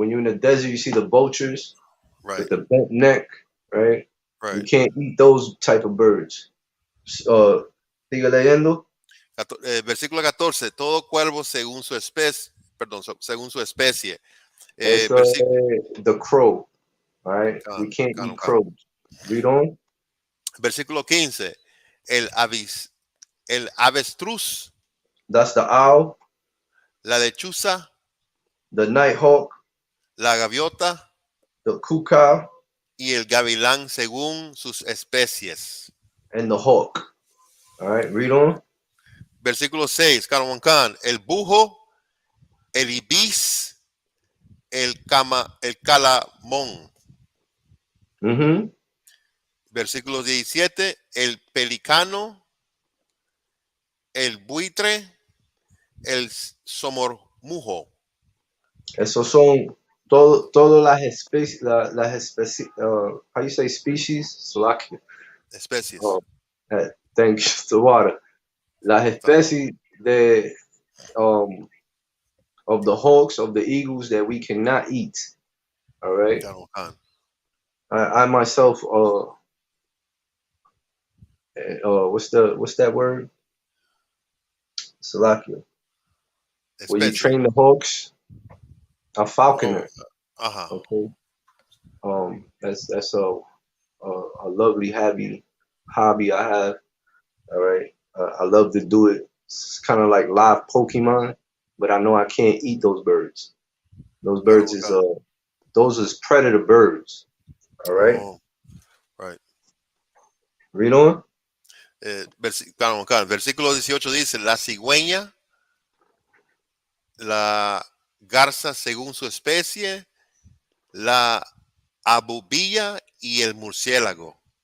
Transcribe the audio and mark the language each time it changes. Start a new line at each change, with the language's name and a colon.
English: When you're in the desert, you see the vultures Right. with the bent neck, right? You Right. can't eat those type of birds.
Spanish: Sigue leyendo. Versículo 14, todo cuervo según su especie, perdón, según su especie.
English: It's the crow, all right? We can't eat crows. Read on.
Spanish: Versículo 15, el avestruz,
English: That's the owl,
Spanish: la lechuza,
English: the nighthawk,
Spanish: la gaviota
English: the cuckoo,
Spanish: y el gavilán según sus especies.
English: and the hawk. All right, read on.
Spanish: Versículo 6, Khan, el bujo, el ibis, el calamón. Mm-hmm. Versículo 17, el pelicano, el buitre, el somormujo. Esos son todas las especies,
English: how you say species? Slovakia.
Spanish: Especies.
English: Oh, thank you, the water.
Spanish: Las especies
English: of the hawks, of the eagles that we cannot eat. All right. I myself, what's that word? Slovakia. When you train the hawks, a falconer. Okay. That's a lovely hobby I have. All right. I love to do it. It's kind of like live Pokemon, but I know I can't eat those birds. Those birds those is predator birds. All right. Oh, right. Read on.
Spanish: Versículo 18 dice: la cigüeña, la garza según su especie, la abubilla y el murciélago.